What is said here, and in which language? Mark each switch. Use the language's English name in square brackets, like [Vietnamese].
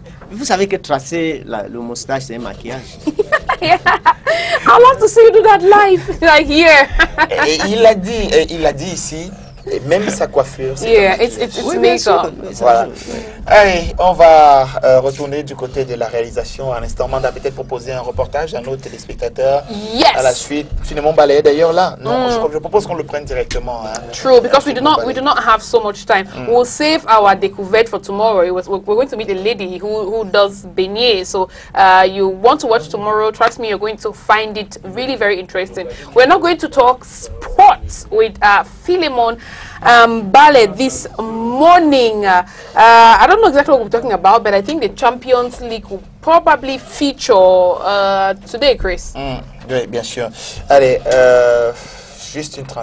[French] Vous savez que tracer le moustache, c'est un maquillage. [English] I'd love to see you do that live, like here. [French] Et il a dit ici, et même sa coiffure. [English] It's makeup. [French] Voilà. Allez, on va retourner du côté de la réalisation. À l'instant, on va peut-être proposer un reportage à nos téléspectateurs. À la suite, finalement, balayer d'ailleurs là. Non, je propose qu'on le prenne directement. Hein. [English] True, because we do not have so much time. We'll save our découverte for tomorrow. We're going to meet a lady who does beignets. So you want to watch tomorrow? Trust me, you're going to find it really very interesting. We're not going to talk sports with Philemon Ballet this morning. I don't know exactly what we're talking about, but I think the Champions League will probably feature today, Chris. [French] Oui, bien sûr. Allez, juste une transition.